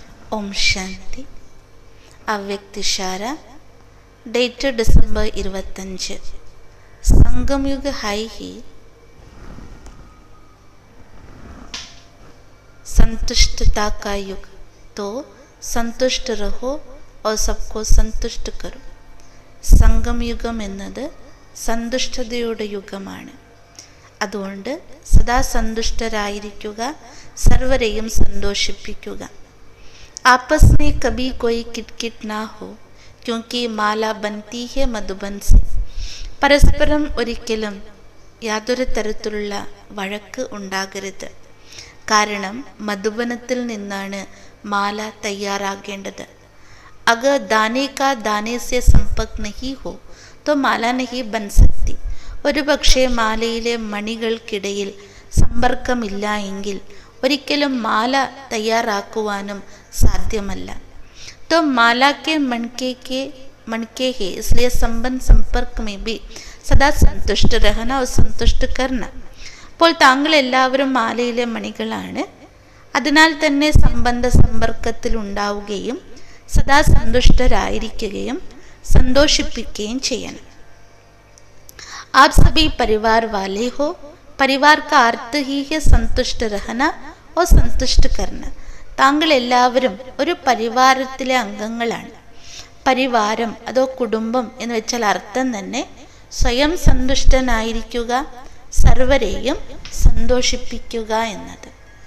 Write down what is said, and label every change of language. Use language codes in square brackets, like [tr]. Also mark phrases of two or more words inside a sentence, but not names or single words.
[hi] ओम शांति. अव्यक्त इशारा. [en] Date December [hi] 25. संगम युग है ही संतुष्टता का युग, तो संतुष्ट रहो और सबको संतुष्ट करो. [ml] സംഗം യുഗം എന്നത് സന്തുഷ്ടതയുടെ യുഗമാണ്. അതുകൊണ്ട് സദാ സന്തുഷ്ടരായിരിക്കുക, സർവരെയും സന്തോഷിപ്പിക്കുക. [hi] आपस में कभी कोई किटकिट ना हो, क्योंकि माला बनती है मधुबन से. [ml] പരസ്പരം ഒരിക്കലും യാതൊരു തരത്തിലുള്ള വഴക്ക് ഉണ്ടാകരുത്. കാരണം മധുബനത്തിൽ നിന്നാണ് മാല തയ്യാറാകേണ്ടത്. [hi] अगर दाने का दाने से संपर्क नहीं हो तो माला नहीं बन सकती. [ml] ഒരു പക്ഷേ മാലയിലെ മണികൾക്കിടയിൽ സമ്പർക്കമില്ല എങ്കിൽ ഒരിക്കലും മാല തയ്യാറാക്കുവാനും സാധ്യമല്ല. [hi] तो माला के मणके है, इसलिए संबंध संपर्क में भी सदा संतुष्ट रहना और संतुष्ट करना. [ml] അപ്പോൾ താങ്കൾ എല്ലാവരും മാലയിലെ മണികളാണ്. അതിനാൽ തന്നെ സംബന്ധ സമ്പർക്കത്തിൽ ഉണ്ടാവുകയും സദാ സന്തുഷ്ടരായിരിക്കുകയും സന്തോഷിപ്പിക്കുകയും ചെയ്യണം. [hi] आप सभी परिवार वाले हो. परिवार का अर्थ ही है संतुष्ट रहना और संतुष्ट करना. [ml] താങ്കൾ എല്ലാവരും ഒരു പരിവാരത്തിലെ അംഗങ്ങളാണ്. പരിവാരം അതോ കുടുംബം എന്ന് വെച്ചാൽ അർത്ഥം തന്നെ സ്വയം സന്തുഷ്ടനായിരിക്കുക, സർവരെയും സന്തോഷിപ്പിക്കുക എന്നത്.